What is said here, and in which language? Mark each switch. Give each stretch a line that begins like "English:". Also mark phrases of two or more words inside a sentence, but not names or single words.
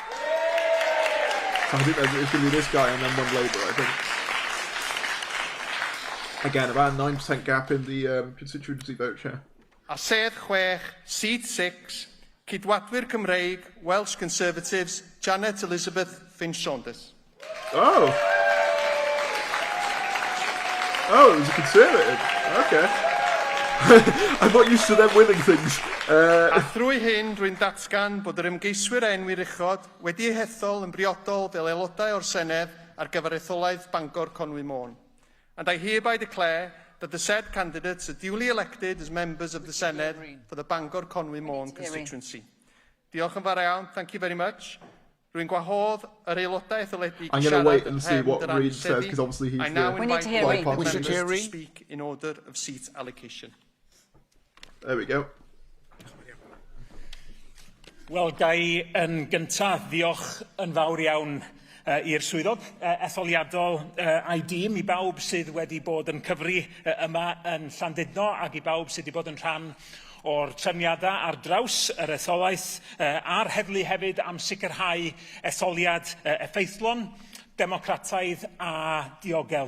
English: So I think it's going to be this guy and then one Labour, I think. Again, about a 9% gap in the constituency vote share.
Welsh: A Sedd 6,
English: Seat 6,
Welsh: Cydwadwyr Cymreig,
English: Welsh Conservatives,
Welsh: Janet Elizabeth Finch-Saunders.
English: Oh! Oh, it was a Conservative. Okay. I'm not used to them winning things.
Welsh: A thrwy hyn, rwy'n datgan bod yr ymgeiswyr enwi'r uchod wedi eu hethol yn briodol fel aelodau o'r Senedd ar gyfer etholaeth Bangor Conwy Môn.
English: And I hereby declare that the said candidates are duly elected as members of the Senedd for the Bangor Conwy Môn constituency.
Welsh: Diolch yn fawr iawn.
English: Thank you very much.
Welsh: Rwy'n gwahodd yr aelodau etholedig
English: I'm going to wait and see what Reid says, because obviously he's I now invite Blaid members Party. to speak in order of seat allocation. There we go.
Welsh: Wel, gai yn gyntaf ddiolch yn fawr iawn i'r swyddog etholiadol a'i dîm, i bawb sydd wedi bod yn cyfri yma yn Llandudno ac i bawb sydd wedi bod yn rhan o'r trefniadau ar draws yr etholaeth a'r heddlu hefyd am sicrhau etholiad effeithlon, democrataidd a diogel.